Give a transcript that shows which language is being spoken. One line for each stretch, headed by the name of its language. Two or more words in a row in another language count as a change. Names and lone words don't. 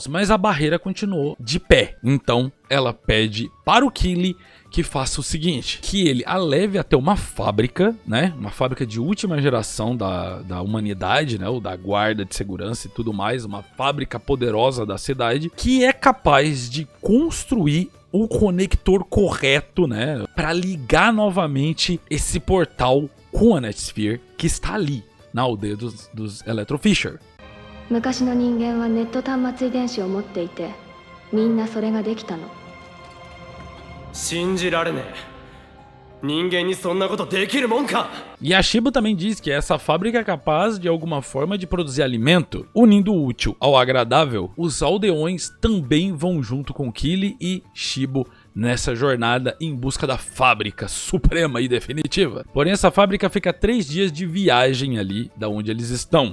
Portuguese: Mas a barreira continuou de pé. Então, ela pede para o Kili que faça o seguinte, que ele a leve até uma fábrica, né, uma fábrica de última geração da humanidade, né, ou da guarda de segurança e tudo mais, uma fábrica poderosa da cidade, que é capaz de construir o conector correto, né, para ligar novamente esse portal com a Netsphere que está ali, na aldeia dos Electrofisher.
Japanese: 昔の人間はネット端末遺伝子を持っていて、みんなそれができたの。信じられねえ。人間にそんなことできるもんか。
Portuguese: E a Shibo também diz que essa fábrica é capaz de alguma forma de produzir alimento. Unindo o útil ao agradável, os aldeões também vão junto com Kili e Shibo nessa jornada em busca da fábrica suprema e definitiva. Porém, essa fábrica fica 3 dias de viagem ali da onde eles estão.